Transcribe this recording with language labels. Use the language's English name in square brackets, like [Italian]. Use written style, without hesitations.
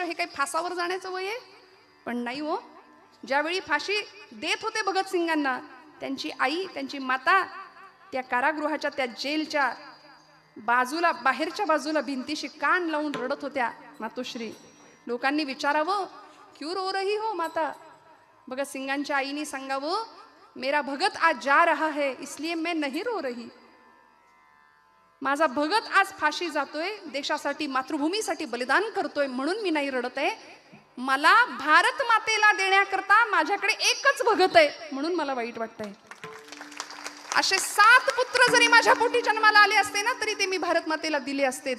[Marathi] हे काही फासावर जाण्याचं वय आहे? पण नाही हो. ज्यावेळी फाशी देत होते भगतसिंगांना, त्यांची आई, त्यांची माता त्या कारागृहाच्या, त्या जेलच्या बाजूला, बाहेरच्या बाजूला भिंतीशी कान लावून रडत होत्या. मातोश्री, लोकांनी विचारावं, [Hindi] क्यों रो रही हो माता? [Marathi] भगतसिंगांच्या आईने सांगावं, [Hindi] मेरा भगत आज जा रहा है इसलिए मैं नहीं रो रही. [Marathi] माझा भगत आज फाशी जातोय, देशासाठी, मातृभूमीसाठी बलिदान करतोय, म्हणून मी नाही रडत आहे. मला भारत मातेला देण्याकरता माझ्याकडे एकच भगत आहे, म्हणून मला वाईट वाटतंय. असे 7 पुत्र जरी माझ्या पोटी जन्माला आले असते ना, तरी ते मी भारत मातेला दिले असते.